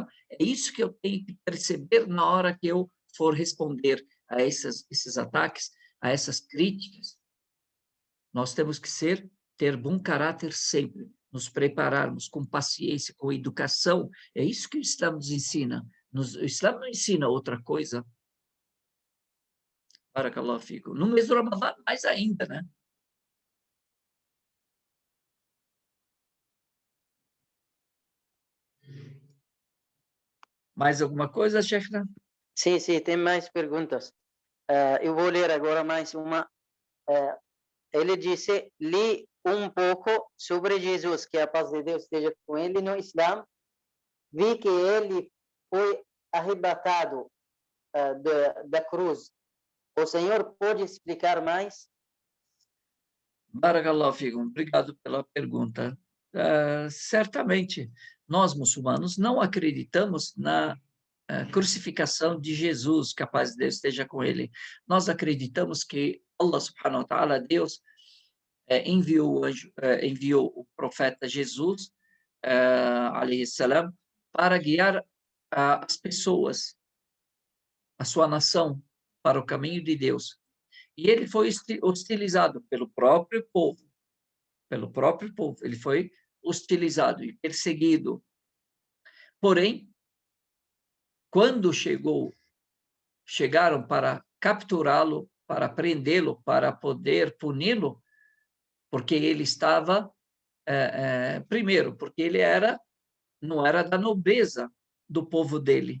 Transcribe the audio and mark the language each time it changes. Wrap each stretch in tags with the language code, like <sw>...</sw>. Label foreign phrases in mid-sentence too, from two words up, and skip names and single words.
<pt>É isso que eu tenho que perceber na hora que eu for responder a esses ataques, a essas críticas. Nós temos que ter bom caráter sempre, nos prepararmos com paciência, com educação. É isso que o Islã nos ensina. O Islã não ensina outra coisa.</pt> <ar>بارك الله فيكم.</ar> <pt>No mês do Ramadã, mais ainda, né? Mais alguma coisa, Sheikhna? Sim, tem mais perguntas. Eu vou ler agora mais uma. Ele disse, li um pouco sobre Jesus, que a paz de Deus esteja com ele no Islã. Vi que ele foi arrebatado da cruz. O senhor pode explicar mais?</pt> <ar>بارك الله فيكم.</ar> <pt>Obrigado pela pergunta. Certamente, nós muçulmanos não acreditamos na crucificação de Jesus, que a paz de Deus esteja com ele. Nós acreditamos que</pt> <ar>الله سبحانه وتعالى,</ar> <pt>Deus, enviou o profeta Jesus,</pt> <ar>عليه السلام,</ar> <pt>para guiar as pessoas, a sua nação, para o caminho de Deus. E ele foi hostilizado pelo próprio povo. Pelo próprio povo. Ele foi hostilizado e perseguido. Porém, quando chegaram para capturá-lo, para prendê-lo, para poder puni-lo, porque ele estava, primeiro, porque ele não era da nobreza do povo dele.</pt>